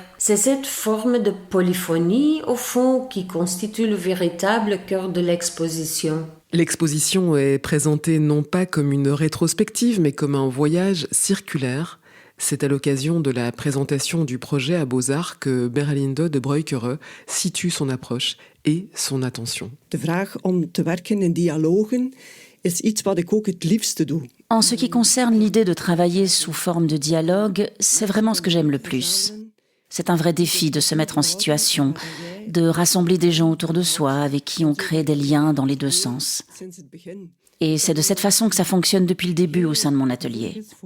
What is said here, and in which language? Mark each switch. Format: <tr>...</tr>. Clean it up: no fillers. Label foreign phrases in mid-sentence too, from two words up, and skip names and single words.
<fr>C'est cette forme de polyphonie, au fond, qui constitue le véritable cœur de l'exposition. L'exposition est présentée non pas comme une rétrospective, mais comme un voyage circulaire. C'est à l'occasion de la présentation du projet à Beaux-Arts que Berlinde de Breukere situe son approche et son attention.</fr> <nl>De vraag om te werken in dialogen is iets wat ik ook het liefste doe.</nl> <fr>En ce qui concerne l'idée de travailler sous forme de dialogue, c'est vraiment ce que j'aime le plus. C'est un vrai défi de se mettre en situation, de rassembler des gens autour de soi avec qui on crée des liens dans les deux sens. Et c'est de cette façon que ça fonctionne depuis le début au sein de mon atelier.</fr>